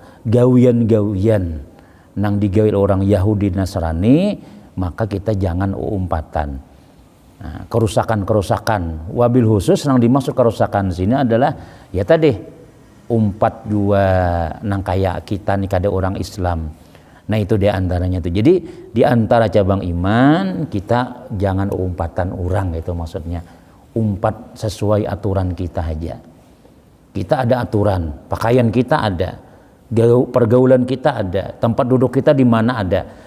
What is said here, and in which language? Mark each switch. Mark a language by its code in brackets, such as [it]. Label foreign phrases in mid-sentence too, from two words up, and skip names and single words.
[bjn] Gawian-gawian nang digawe orang Yahudi Nasrani, maka kita jangan umpatan. [id] Nah, kerusakan-kerusakan wabil khusus yang dimaksud kerusakan sini adalah ya tadi [bjn] umpat jua nang kayak kita nih kada orang Islam. [id] Nah itu diantaranya itu. Jadi diantara cabang iman kita jangan umpatan orang itu maksudnya. Umpat sesuai aturan kita aja. Kita ada aturan, pakaian kita ada, pergaulan kita ada, tempat duduk kita di mana ada.